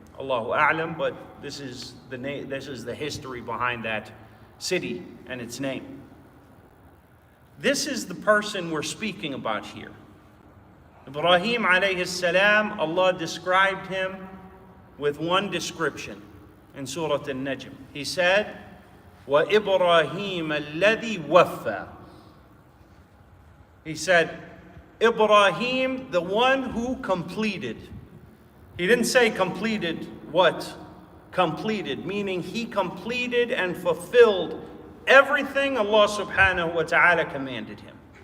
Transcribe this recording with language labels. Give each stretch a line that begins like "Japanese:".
English: Allahu a'lam, but this is the history behind that city and its name. This is the person we're speaking about here. Ibrahim alayhi salam, Allah described him with one description in Surah An-Najm. He said,
Arabic: وَإِبْرَاهِيمَ الَّذِي وَفَّى.
English: He said, Ibrahim, the one who completed. He didn't say completed what? Completed, meaning he completed and fulfilled everything Allah subhanahu wa ta'ala commanded him.